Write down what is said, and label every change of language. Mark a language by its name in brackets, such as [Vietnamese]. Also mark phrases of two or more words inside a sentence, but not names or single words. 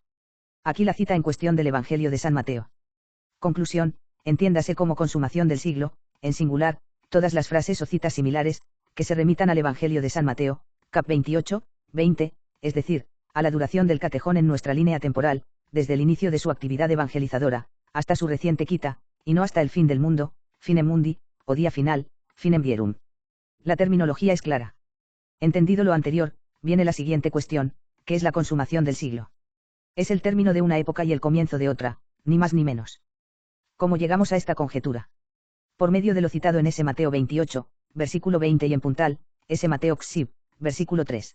[Spanish] Aquí la cita en cuestión del Evangelio de San Mateo. Conclusión, entiéndase como consumación del siglo, en singular, todas las frases o citas similares, que se remitan al Evangelio de San Mateo, cap 28, 20, es decir, a la duración del catejón en nuestra línea temporal, desde el inicio de su actividad evangelizadora, hasta su reciente quita, y no hasta el fin del mundo, [Latin] fine mundi, [Spanish] o día final, [Latin] finem dierum. [Spanish] La terminología es clara. Entendido lo anterior, viene la siguiente cuestión, ¿qué es la consumación del siglo? Es el término de una época y el comienzo de otra, ni más ni menos. ¿Cómo llegamos a esta conjetura? Por medio de lo citado en ese Mateo 28, versículo 20 y en puntal, ese Mateo Xib, versículo 3.